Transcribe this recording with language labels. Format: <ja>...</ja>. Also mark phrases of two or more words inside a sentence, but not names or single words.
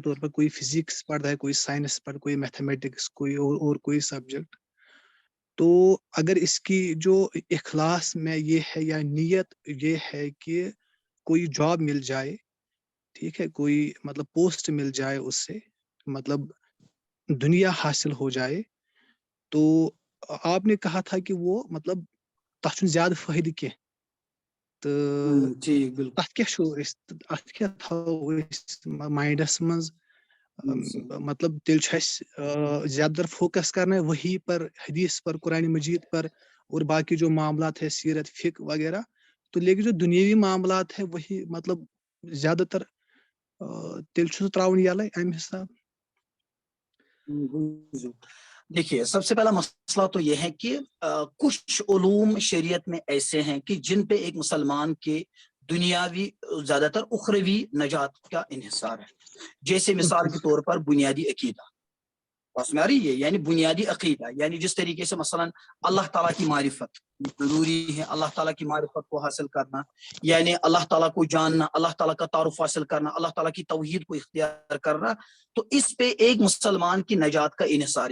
<ur>طور پر کوئی فزکس پڑھ رہا ہے، کوئی سائنس پڑھ، کوئی میتھمیٹکس، کوئی اور کوئی سبجیکٹ، تو اگر اس کی جو اخلاص میں یہ ہے یا نیت یہ ہے کہ کوئی جاب مل جائے، ٹھیک ہے، کوئی مطلب پوسٹ مل جائے، اس سے مطلب دنیا حاصل ہو جائے، تو آپ نے کہا تھا کہ وہ مطلب</ur> <ks>تَتھ چھُنہٕ زیادہ فٲیدٕ کینٛہہ، تہٕ</ks> <ur>جی بالکل.</ur> <ks>تَتھ کیٛاہ چھُ أسۍ، اَتھ کیٛاہ تھاوو أسۍ مایِنٛڈَس منٛز، مطلب تیٚلہِ چھُ اَسہِ</ks> <ur>زیادہ تر فوکس کرنا ہے وہی پر، حدیث پر، قرآن مجید پر، اور باقی جو معاملات ہے سیرت فقہ وغیرہ. تو لیکن جو دنیاوی معاملات ہے وہی مطلب</ur> <ks>زیادہ تر تیٚلہِ چھُ سُہ ترٛاوُن یَلے اَمہِ حساب.</ks> <ur>دیکھیے، سب سے پہلا مسئلہ تو یہ ہے کہ کچھ علوم شریعت میں ایسے ہیں کہ جن پہ ایک مسلمان کے دنیاوی زیادہ تر اخروی نجات کا انحصار ہے. جیسے مثال کے طور پر بنیادی عقیدہ، بس میں آ رہی ہے، یعنی بنیادی عقیدہ، یعنی جس طریقے سے مثلا اللہ تعالیٰ کی معرفت ضروری ہے، اللہ تعالیٰ کی معرفت کو حاصل کرنا، یعنی اللہ تعالیٰ کو جاننا، اللہ تعالیٰ کا تعارف حاصل کرنا، اللہ تعالیٰ کی توحید کو اختیار کرنا، تو اس پہ ایک مسلمان کی نجات کا انحصار.</ur>